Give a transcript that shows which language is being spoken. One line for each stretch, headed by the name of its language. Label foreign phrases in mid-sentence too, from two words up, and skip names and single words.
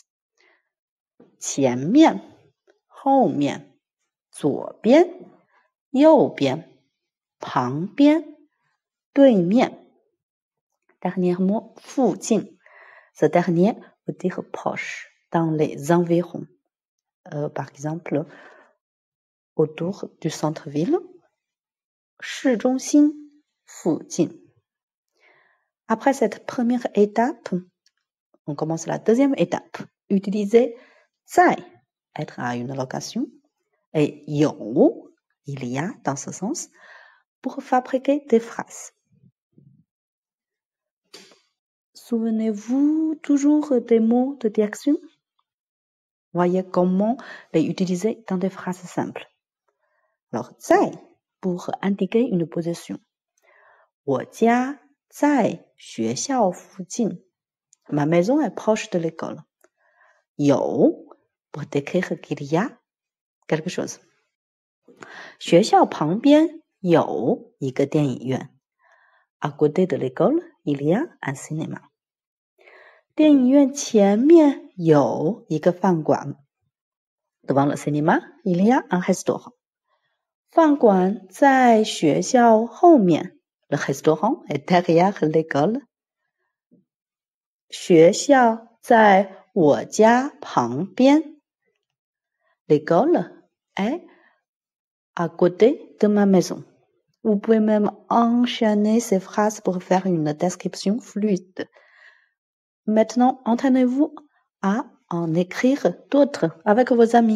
Chinese: 前面，后面，左边，右边，旁边，对面.
French: Dernier mot, fujin. Ce dernier veut dire proche, dans les environs. Par exemple, autour du centre-ville,
Chinese: 市中心附近.
French: Après cette première étape, on commence la deuxième étape. Utiliser 在, être à une location, et 有, il y a dans ce sens, pour fabriquer des phrases. Souvenez-vous toujours des mots de direction? Voyez comment les utiliser dans des phrases simples. Alors, 在 pour indiquer une possession.
Chinese: 我家在学校附近.
French: Ma maison est proche de l'école. 有 pour décrire qu'il y a quelque chose.
Chinese: 学校旁边有一个电影院.
French: À côté de l'école, il y a un cinéma.
Chinese: 电影院前面有一个饭馆.
French: Devant le cinéma, il y a un restaurant.
Chinese: 饭馆在学校后面.
French: Le restaurant est derrière l'école.
Chinese: 学校在我家旁边.
French: L'école est à côté de ma maison. Vous pouvez même enchaîner ces phrases pour faire une description fluide. Maintenant, entraînez-vous à en écrire d'autres avec vos amis.